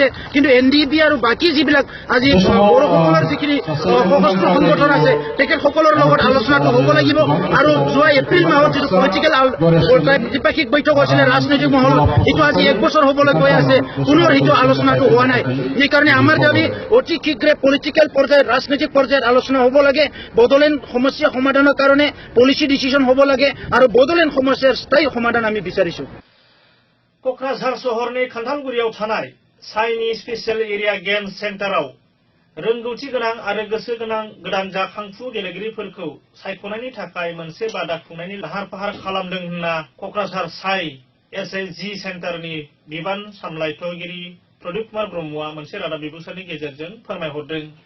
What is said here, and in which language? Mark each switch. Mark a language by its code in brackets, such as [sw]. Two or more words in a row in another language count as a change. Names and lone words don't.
[as] কিন্তু NDP আৰু বাকী যিবিলাক আজি বড়োসকলৰ যিখিনি সশস্ত্ৰ সংগঠন আছে তেখেতসকলৰ লগত আলোচনাটো হ'ব লাগিব আৰু যোৱা এপ্ৰিল মাহত যিটো পলিটিকেল দ্বিপাক্ষিক বৈঠক হৈছিলে ৰাজনৈতিক মহলত এইটো আজি 1 বছৰ হ'বলৈ গৈ আছে পুনৰ এইটো আলোচনাটো হোৱা নাই এইকাৰণে আমাৰ দাবী অতি শীঘ্ৰে পলিটিকেল পৰ্যায়ত ৰাজনৈতিক পৰ্যায়ত আলোচনা হ'ব লাগে বড়োলেণ্ড সমস্যা সমাধানৰ কাৰণে [en] policy decision [as] হ'ব লাগে আৰু বড়োলেণ্ড সমস্যাৰ স্থায়ী সমাধান আমি বিচাৰিছো [brx] क'क्राझार सहरनि खान्थालगुरियाव थानाय साइनि स्पेशल एरिया गेम्स सेन्टाराव रोंगौथि गोनां आरो गोसो गोनां गोदान जाखांफु गेलेगिरिफोरखौ सायख'नायनि थाखाय मोनसे बादा खुंनायनि लाहार फाहार खालामदों होनना क'क्राझार साइ SLG सेन्टारनि बिबान सामलायथगिरि प्रदीप कुमार ब्रह्मआ मोनसे रादाब बिबुंसारनि गेजेरजों फोरमायहरदों